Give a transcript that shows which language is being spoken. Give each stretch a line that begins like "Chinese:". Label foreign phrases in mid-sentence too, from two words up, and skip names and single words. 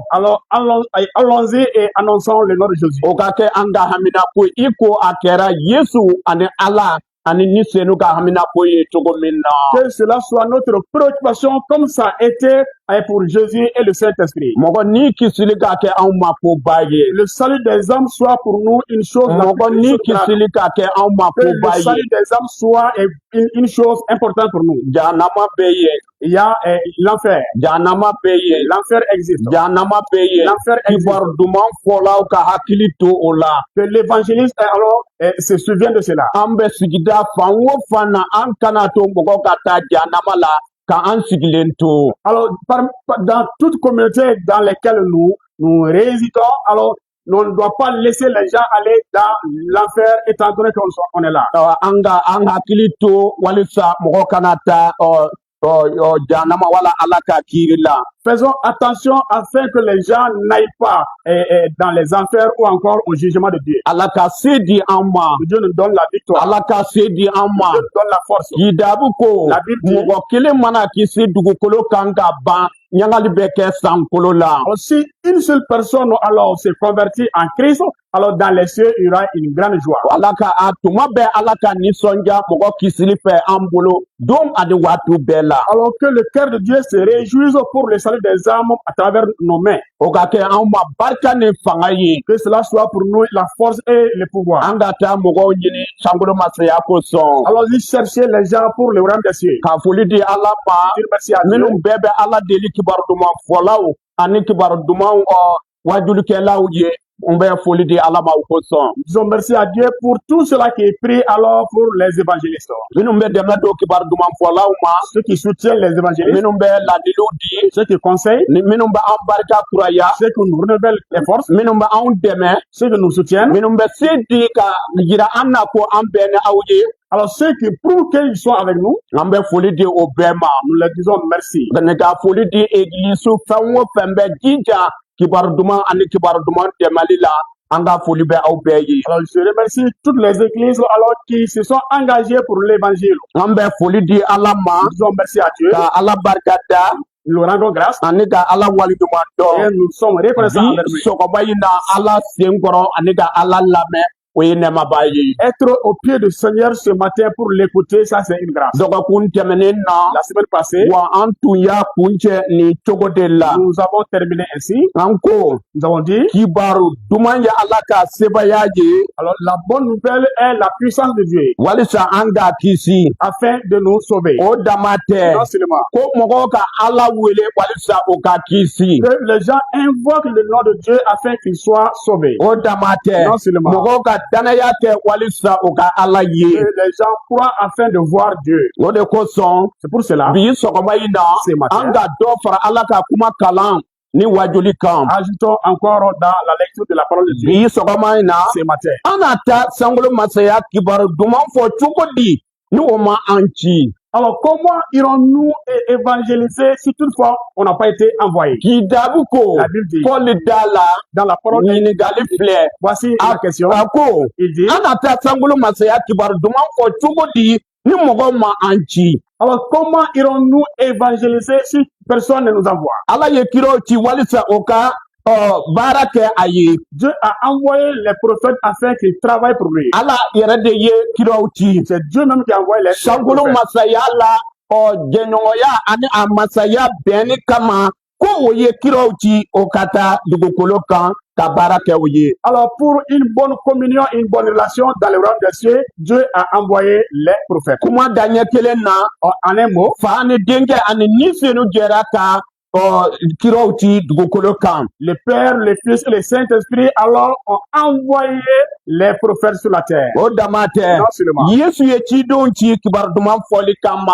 French: Alors allons-y et annonçons le nom de Jésus.
Bambara: O ka kɛ an ka hamina ko i ko a kɛra Yesu ani Ala ani ni senu ka hamina ko ye cogo min na.
French: Que cela soit notre préoccupation comme ça a été pour Jésus et le Saint-Esprit.
Bambara: Mɔgɔ ni kisili ka kɛ anw ma koba ye.
French: Le salut des hommes soit pour nous une chose la
Bambara: Mɔgɔ
French: plus
Bambara: ni
French: importante.
Bambara: kisili ka kɛ anw ma
French: Que
Bambara: koba
French: le
Bambara: ye.
French: salut des hommes soit une chose importante pour nous.
Bambara: Jahanama bɛ yen.
French: Il y a l'enfer.
Bambara: Jahanama bɛ yen.
French: L'enfer existe.
Bambara: Jahanama bɛ yen.
French: L'enfer existe.
Bambara: Kibaru duman fɔlaw ka hakili to o la.
French: Que l'évangéliste alors se souvient de cela.
Bambara: An bɛ sigida fan o fan na an kana to mɔgɔw ka taa jahanama la ka an sigilen to.
French: Alors, dans toute communauté dans laquelle nous résidons, alors, on ne doit pas laisser les gens aller dans l'enfer étant donné qu'on est là.
Bambara: An ka an hakili to walisa mɔgɔ kana taa jahanama wala Ala ka kiiri la.
French: Faisons attention afin que les gens n'aillent pas dans les enfers ou encore au jugement de Dieu.
Bambara: Ala ka se di an ma.
French: Que Dieu nous donne la victoire.
Bambara: Ala ka se di an ma.
French: Dieu nous donne la force.
Bambara: Yidabu ko
French: La Bible dit-
Bambara: mɔgɔ kelen mana kisi dugukolo kan ka ban ɲagali bɛ kɛ sankolo la.
French: Alors, si une seule personne alors se convertit en Christ, alors dans les cieux, il y aura une grande joie.
Bambara: Ala ka a tuma bɛɛ Ala ka nisɔndiya mɔgɔ kisili fɛ an bolo don ani waati bɛɛ la.
French: Alors que le cœur de Dieu se réjouisse pour le salut des âmes à travers nos mains.
Bambara: O ka kɛ anw ma barika ni fanga ye.
French: Que cela soit pour nous la force et le pouvoir.
Bambara: An ka taa mɔgɔw ɲini sankolo masaya kosɔn.
French: Alors, il chercher les gens pour le royaume des cieux.
Bambara: Ka foli di Ala ma.
French: Dire merci à Dieu.
Bambara: Minnu bɛɛ bɛ Ala deli kibaru duman fɔlaw ani kibaru duman wajulikɛlaw ye. N bɛ foli di Ala ma o kosɔn.
French: Disons merci à Dieu pour tout cela qui est pris alors pour les évangélistes.
Bambara: Minnu bɛ dɛmɛ don kibaru duman fɔlaw ma.
French: Ceux qui soutiennent les évangélistes,
Bambara: Minnu bɛ ladiliw di.
French: ceux qui conseillent,
Bambara: Ni minnu bɛ an barika kuraya.
French: ceux qui nous renouvellent les forces,
Bambara: Minnu bɛ anw dɛmɛ.
French: ceux qui nous soutiennent.
Bambara: Minnu bɛ se di ka yira an na ko an bɛɛ ni aw ye.
French: Alors, ceux qui prouvent qu'ils sont avec nous,
Bambara: An bɛ foli di o bɛɛ ma.
French: nous leur disons merci.
Bambara: Ka ka foli di egilisu fɛn o fɛn bɛ jija kibaru duman ani kibaru duman dɛmɛli la. An ka foli bɛ aw bɛɛ ye.
French: Alors, je remercie toutes les églises alors qui se sont engagées pour l'évangile.
Bambara: An bɛ foli di Ala ma.
French: Nous disons merci à Dieu.
Bambara: Ka Ala barika da.
French: nous rendons grâce
Bambara: ani ka ala walijuman
French: et
Bambara: dɔn
French: nous sommes reconnaissants
Bambara: bi
French: envers lui.
Bambara: sɔgɔma in na ala senkɔrɔ ani ka ala lamɛn o ye nɛmaba ye
French: Être au pied du Seigneur ce matin pour l'écouter, ça c'est une grâce.
Bambara: dɔgɔkun tɛmɛnen na
French: La semaine passée,
Bambara: wa an tun y'a kuncɛ nin cogo de la
French: nous avons terminé ainsi.
Bambara: an ko
French: Nous avons dit,
Bambara: kibaru duman ye ala ka sebaya ye
French: alors la bonne nouvelle est la puissance de Dieu
Bambara: walisa an ka kisi
French: afin de nous sauver.
Bambara: o dama tɛ
French: Non seulement
Bambara: ko mɔgɔw ka ala wele walisa o ka kisi
French: que les gens invoquent le nom de Dieu afin qu'ils soient sauvés.
Bambara: o dama tɛ
French: Non seulement
Bambara: mɔgɔw ka danaya kɛ walisa o ka ala
French: que
Bambara: ye
French: les gens croient afin de voir Dieu.
Bambara: o de kosɔn
French: C'est pour cela,
Bambara: bi sɔgɔma in na
French: ce matin,
Bambara: an ka dɔ fara ala ka kuma kalan ni wajuli kan
French: ajoutons encore dans la lecture de la parole de Dieu
Bambara: bi sɔgɔma in na
French: ce matin.
Bambara: an na taa sankolo masaya kibaru duman fɔ cogo di ni o ma an ci
French: Alors, comment irons-nous évangéliser si toutefois on n'a pas été envoyé?
Bambara: k'i daabu ko
French: La Bible dit,
Bambara: fɔli da la
French: dans la parole,
Bambara: ɲininkali filɛ
French: voici la question.
Bambara: a ko
French: Il dit,
Bambara: an na taa sankolo masaya kibaru duman fɔ cogo di ni mɔgɔ ma an ci
French: alors comment irons-nous évangéliser si personne ne nous envoie?
Bambara: ala ye kiraw ci walisa o ka baara kɛ a ye
French: Dieu a envoyé les prophètes afin qu'ils travaillent pour lui.
Bambara: ala yɛrɛ de ye kiraw ci
French: C'est Dieu même qui a envoyé les
Bambara: sankolo
French: prophètes.
Bambara: masaya la jɛɲɔgɔnya ani a masaya bɛnni kama ko o ye kiraw ci o ka taa dugukolo kan ka baara kɛ o ye
French: Alors, pour une bonne communion, une bonne relation dans le royaume des cieux, Dieu a envoyé les prophètes.
Bambara: kuma daɲɛ kelen na
French: En un mot,
Bambara: fa ni denkɛ ani ni senu jɛra ka kiraw ci dugukolo kan
French: le Père, le Fils et le Saint-Esprit alors ont envoyé les prophètes sur la terre.
Bambara: o dama tɛ
French: Non seulement,
Bambara: yesu ye cidenw ci kibaru duman fɔli kama